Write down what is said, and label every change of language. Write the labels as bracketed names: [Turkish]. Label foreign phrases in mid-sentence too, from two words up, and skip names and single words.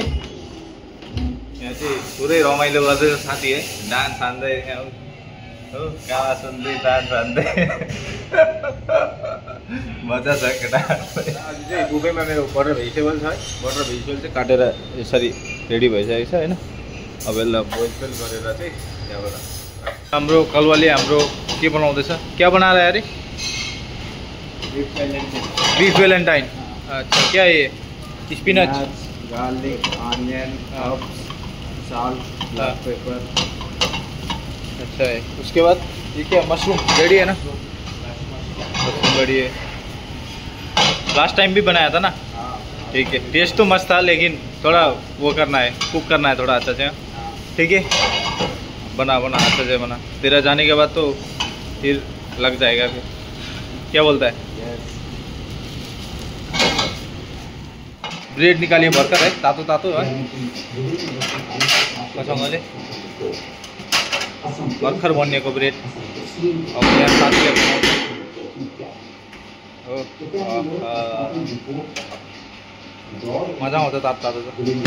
[Nepali] यहाँ चाहिँ पुरै रमाइलो गर्दै साथी है, डान्स हान्दै हो, गावा सुन्दै डान्स हान्दै मजा छ केटा। आज चाहिँ बुफेमा मेरो [English] butter vegetable [Nepali] छ है, [English] butter vegetable [Nepali] चाहिँ काटेर यसरी रेडी भइसकेको छ होइन। अब यसलाई बोइल गरेर चाहिँ त्यहाँबाट हाम्रो कलवाले हाम्रो के बनाउँदैछ, [Hindi] क्या बना रहा है अरे? [English] beef Valentine. [Hindi] अच्छा, क्या है ये? स्पिनच, [English] garlic, onion, herbs, salt, black pepper. [Hindi] अच्छा है। उसके बाद ये क्या, [English] mushroom ready [Hindi] है ना? [English] mushroom ready [Hindi] है। [English] last time [Hindi] भी बनाया था ना? ठीक है। टेस्ट तो मस्त था, लेकिन थोड़ा वो करना है, कुक करना है थोड़ा अच्छा से। ठीक है, बना अच्छा से बना। तेरा जाने के बाद तो फिर लग जाएगा फिर। क्या बोलता है? [Nepali] ब्रेड निकालिए भर्खर है, तातो तातो है कसमले भर्खर बनिएको ब्रेड। अब यहाँ साथीले बनाउँछ। मजा आउँछ तातो तातो त।